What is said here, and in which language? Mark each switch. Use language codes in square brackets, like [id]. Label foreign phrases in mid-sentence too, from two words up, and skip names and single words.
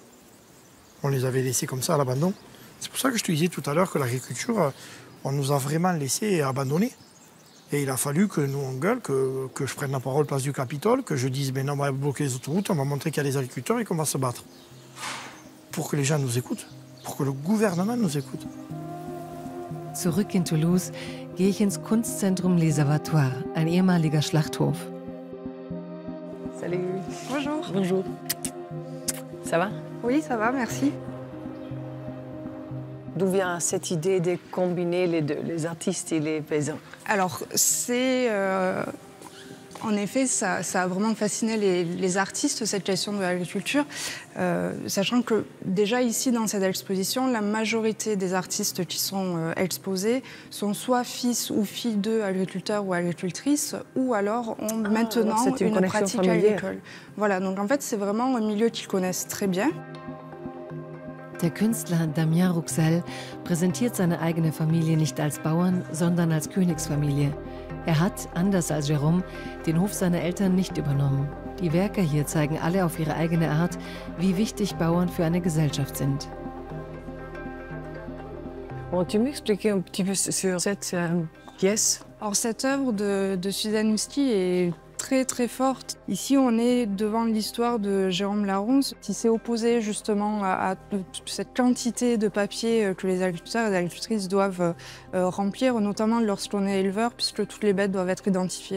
[fr] On les avait laissés comme ça à l'abandon. C'est pour ça que je te disais tout à l'heure que l'agriculture, on nous a vraiment laissés abandonnés. Et il a fallu que nous, on gueule, que je prenne la parole place du Capitole, que je dise, non, on va bloquer les autoroutes, on va montrer qu'il y a des agriculteurs et qu'on va se battre. Pour que les gens nous écoutent, pour que le gouvernement nous écoute. [de] Zurück in Toulouse gehe ich ins Kunstzentrum Les Abattoirs, ein ehemaliger Schlachthof. [fr] Salut. Bonjour. Bonjour. Ça va? Oui, ça va, merci. D'où vient cette idée de combiner les deux, les artistes et les paysans? Alors, c'est... en effet, ça a vraiment fasciné les artistes, cette question de l'agriculture, sachant que déjà ici, dans cette exposition, la majorité des artistes qui sont exposés sont soit fils ou filles d'agriculteurs ou agricultrices, ou alors ont maintenant une pratique agricole. Voilà, donc en fait, c'est vraiment un milieu qu'ils connaissent très bien. [de] Der Künstler Damien Rouxel präsentiert seine eigene Familie nicht als Bauern, sondern als Königsfamilie. Er hat, anders als Jérôme, den Hof seiner Eltern nicht übernommen. Die Werke hier zeigen alle auf ihre eigene Art, wie wichtig Bauern für eine Gesellschaft sind. [fr] Bon, tu m'expliquais un petit peu sur cette pièce? Alors cette œuvre de Suzanne Husky est très très forte. Ici, on est devant l'histoire de Jérôme Laronce, qui s'est opposé justement à cette quantité de papier que les agriculteurs et les agricultrices doivent remplir, notamment lorsqu'on est éleveur, puisque toutes les bêtes doivent être identifiées.